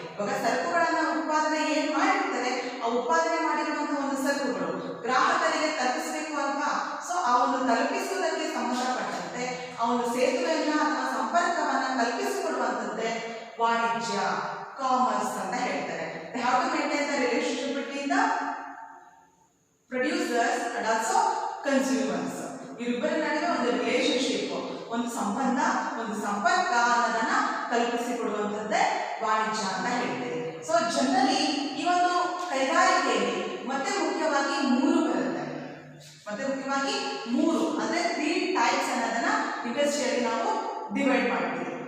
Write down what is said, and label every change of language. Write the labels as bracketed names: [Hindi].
[Kannada] ಇವಾಗ ಸರಕುಗಳನ್ನ ಉತ್ಪಾದನೆ ಏನ್ ಮಾಡಿರ್ತಾರೆ, ಆ ಉತ್ಪಾದನೆ ಮಾಡಿರುವಂತಹ ಒಂದು ಸರಕುಗಳು ಗ್ರಾಹಕರಿಗೆ ತಲುಪಿಸಬೇಕು ಅಲ್ವಾ? ಸೊ ಆ ಒಂದು ತಲುಪಿಸುವುದಕ್ಕೆ ಸಂಬಂಧಪಟ್ಟಂತೆ ಆ ಒಂದು ಸೇತುವೆಯನ್ನ ಅಥವಾ ಸಂಪರ್ಕವನ್ನ ಕಲ್ಪಿಸಿಕೊಡುವಂಥದ್ದೇ ವಾಣಿಜ್ಯ, ಕಾಮರ್ಸ್ ಅಂತ ಹೇಳ್ತಾರೆ. [English] They have to maintain the relationship between the producers and also consumers. [Kannada] ಇವರಿಬ್ಬರ ನಡುವೆ ಒಂದು ರಿಲೇಶನ್ಶಿಪ್, ಒಂದು ಸಂಬಂಧ, ಒಂದು ಸಂಪರ್ಕ ಅನ್ನೋದನ್ನ ಕಲ್ಪಿಸಿಕೊಡುವಂಥದ್ದೇ ವಾಣಿಜ್ಯ ಅಂತ ಹೇಳ್ತೀವಿ. ಸೊ ಜನರಲಿ ಈ ಒಂದು ಕೈಗಾರಿಕೆಯಲ್ಲಿ ಮತ್ತೆ ಮುಖ್ಯವಾಗಿ ಮೂರು ಬರುತ್ತೆ. ಮತ್ತೆ ಮುಖ್ಯವಾಗಿ ಮೂರು ಅಂದ್ರೆ 3 ಟೈಪ್ಸ್ ಅನ್ನೋದನ್ನ ಇಂಡಸ್ಟ್ರಿಯಲ್ಲಿ ನಾವು ಡಿವೈಡ್ ಮಾಡ್ತೀವಿ.